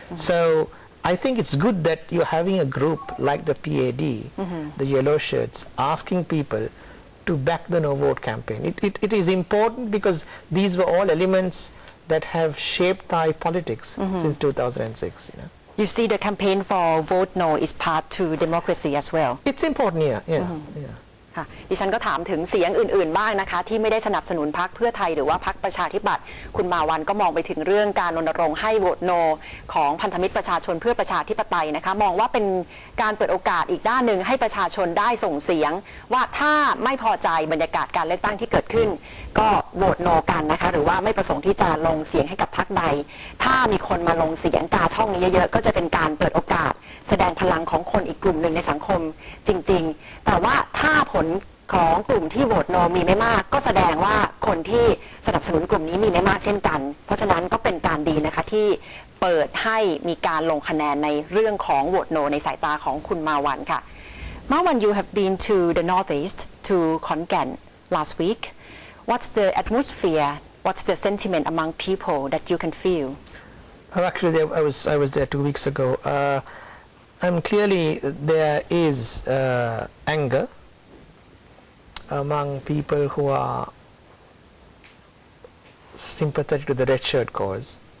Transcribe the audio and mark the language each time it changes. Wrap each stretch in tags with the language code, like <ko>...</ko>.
<en>So I think it's good that you're having a group like the PAD, the yellow shirts, asking people to back the no vote campaign. It is important because these were all elements that have shaped Thai politics since 2006. You see the campaign for vote no is part to democracy as well. It's important, yeah.</en> <th>ค่ะดิฉันก็ถามถึงเสียงอื่นๆบ้างนะคะที่ไม่ได้สนับสนุนพรรคเพื่อไทยหรือว่าพรรคประชาธิปัตย์คุณมาวันก็มองไปถึงเรื่องการรณรงค์ให้โหวตโนของพันธมิตรประชาชนเพื่อประชาธิปไตยนะคะมองว่าเป็นการเปิดโอกาสอีกด้านหนึ่งให้ประชาชนได้ส่งเสียงว่าถ้าไม่พอใจบรรยากาศการเลือกตั้งที่เกิดขึ้นก็โหวตโนกันนะคะหรือว่าไม่ประสงค์ที่จะลงเสียงให้กับพรรคใด ถ้ามีคนมาลงเสียงกาช่องนี้เยอะๆก็จะเป็นการเปิดโอกาสแสดงพลังของคนอีกกลุ่มหนึ่งในสังคมจริงๆแต่ว่าถ้าผลของกลุ่มที่โหวตโนมีไม่มากก็แสดงว่าคนที่สนับสนุนกลุ่มนี้มีไม่มากเช่นกันเพราะฉะนั้นก็เป็นการดีนะคะที่ เปิดให้มีการลงคะแนนในเรื่องของโหวตโนในสายตาของคุณมาวันค่ะ</th> <en>มาวัน you have been to the northeast to Khon last week what's the atmosphere what's the sentiment among people that you can feel Actually I was there 2 weeks ago and clearly there is anger among people who are sympathetic to the red shirt cause,</en>